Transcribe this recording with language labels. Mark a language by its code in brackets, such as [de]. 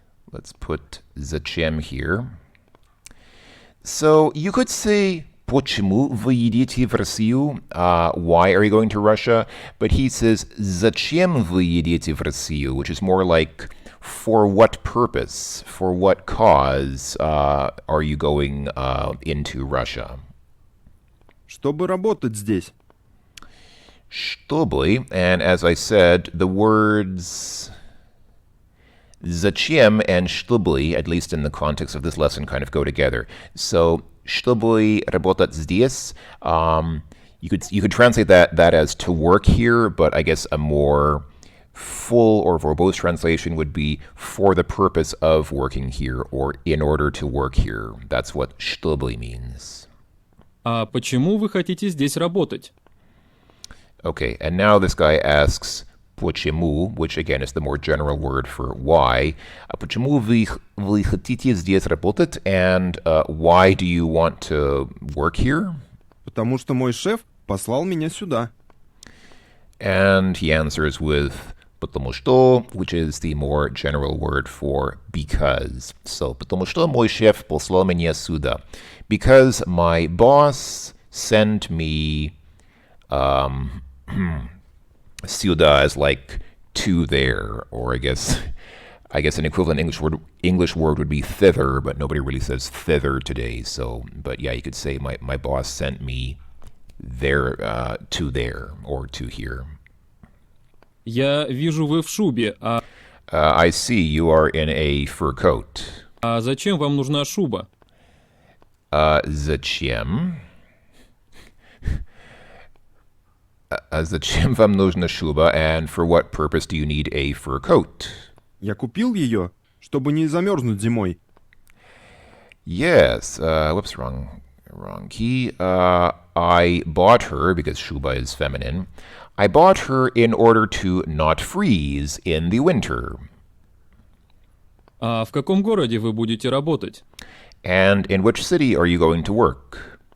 [en] Let's put зачем here. So you could say [ru] почему вы едете в Россию? [en] Why are you going to Russia? But he says [ru] зачем вы едете в Россию, [en] which is more like for what purpose, for what cause are you going into Russia? [ru] Чтобы работать здесь. [en] Чтобы, and as I said, the words зачем and чтобы, at least in the context of this lesson, kind of go together. So, [ru] чтобы работать здесь, [en] you could translate that as to work here, but I guess a more full or verbose translation would be for the purpose of working here or in order to work here. That's what чтобы means. [ru] А почему вы хотите здесь работать? [en] Okay, and now this guy asks почему, which again is the more general word for why. [ru] Почему вы хотите здесь работать, [en] and why do you want to work here? [ru] Потому что мой шеф послал меня сюда. [en] And he answers with потому что, which is the more general word for because. [ru] So, потому что мой шеф послал меня сюда. [en] Because my boss sent me сюда as like to there, or I guess an equivalent English word would be thither, but nobody really says thither today. So, but yeah, you could say my boss sent me there to there or to here. [ru] Я вижу, вы в шубе, [en] I see you are in a fur coat. [ru] а зачем вам нужна шуба? Зачем? [en] Зачем вам нужна шуба, and for what purpose do you need a fur coat? [ru] Я купил ее, чтобы не замерзнуть зимой. [en] Yes, whoops, wrong key. I bought her, because shuba is feminine, I bought her in order to not freeze in the winter. [ru] А в каком городе вы будете работать? [en] And in which city are you going to work?